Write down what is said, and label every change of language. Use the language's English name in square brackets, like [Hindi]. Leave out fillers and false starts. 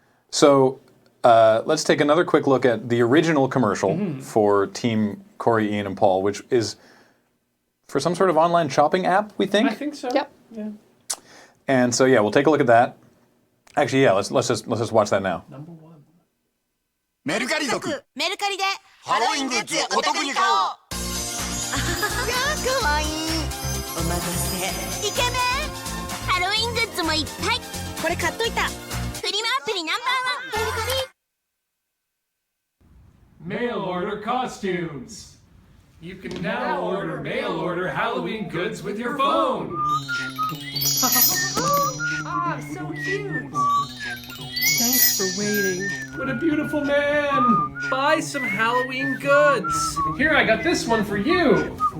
[English] So, let's take another quick look at the original commercial for Team Corey, Ian, and Paul, which is for some sort of online shopping app, we think? I think so. Yep. Yeah. And so, yeah, we'll take a look at that. Actually, yeah, let's just watch that now. Number 1. [Japanese] メルカリ族メルカリでハロウィングッズお得に買おう。かわいい。お待たせ。イケメン。ハロウィングッズもいっぱい。これ買っといた。フリマアプリナンバーワンメルカリ。 [English] Mail order costumes. You can now order mail order Halloween goods with your phone. Ah, so cute. Thanks for waiting. What a beautiful man. Buy some Halloween goods. Here, I got this one for you.